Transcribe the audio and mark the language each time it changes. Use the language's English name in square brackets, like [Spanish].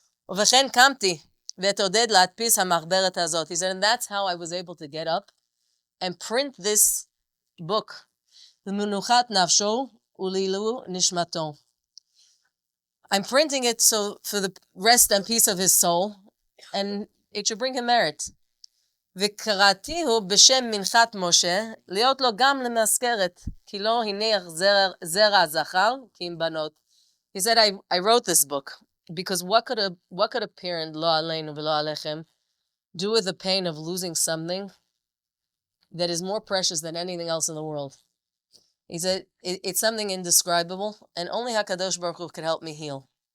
[Hebrew] Uv'chen kamti v'etoded la'atpis ha'machberet hazot. [English] He said, and that's how I was able to get up and print this book. [Hebrew] L'menuchat nafsho ulilu nishmato. [English] I'm printing it so for the rest and peace of his soul, and it should bring him merit. [Hebrew] וקראתיהו בשם מנחת משה, להיות לו גם למזכרת, כי לא הניח זרע זכר, כי אם בנות. [English] He said, I wrote this book, because what could a parent, [Hebrew] lo aleinu v'lo alechem, [English] do with the pain of losing something that is more precious than anything else in the world? He said, it's something indescribable, and only HaKadosh Baruch Hu could help me heal.